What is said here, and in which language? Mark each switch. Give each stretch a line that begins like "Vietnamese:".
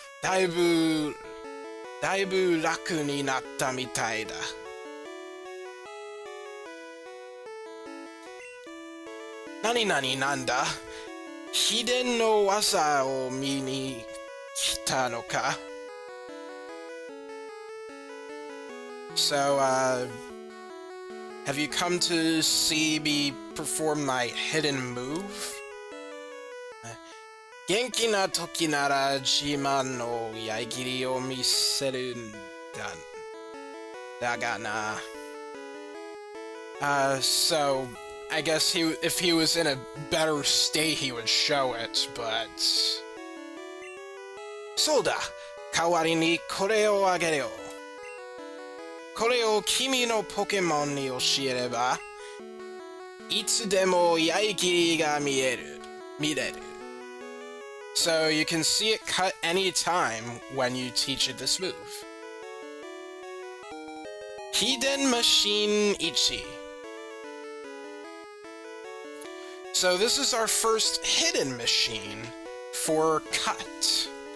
Japanese: だいぶ楽になったみたいだ。何々なんだ？秘伝の技を見に来たのか？
English: So, have you come to see me perform my hidden move?
Japanese: 元気な時なら自慢のやい切りを見せるんだがな。
English: So, I guess if he was in a better state, he would show it, but...
Japanese: そうだ、代わりにこれをあげるよ。これを君のポケモンに教えれば、いつでもやい切りが見れる。
English: So you can see it cut anytime when you teach it this move. Hidden Machine Ichi. So this is our first hidden machine for cut.